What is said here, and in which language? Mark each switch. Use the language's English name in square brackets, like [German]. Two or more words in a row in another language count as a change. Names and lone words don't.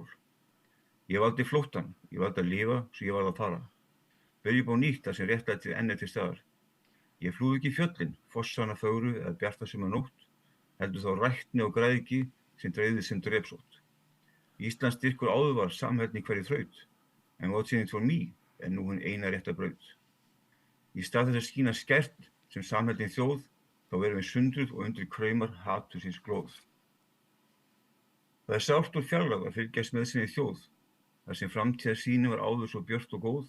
[Icelandic] Ég valdi flóttann, ég valdi að lifa svo ég varð að fara. Byrja upp á nýtt þar sem réttlætið enn er til staðar. Ég flúði ekki fjöllin, fossana fögru eða bjartasuma nótt, heldur þá ræktni og græðgi sem dreifði sem drepsótt. Íslands styrkur áður var samhellni hverju þraut, en [English] what in it for me [Icelandic] er nú hinn eina rétta braut. Í stað þess að skína skert sem samheldin þjóð, þá verum við sundruð og undir kraumar hatursins glóð. Það er sárt úr fjarlægð að fylgjast með sinni þjóð, þar sem framtíðarsýnin var áður svo björt og góð.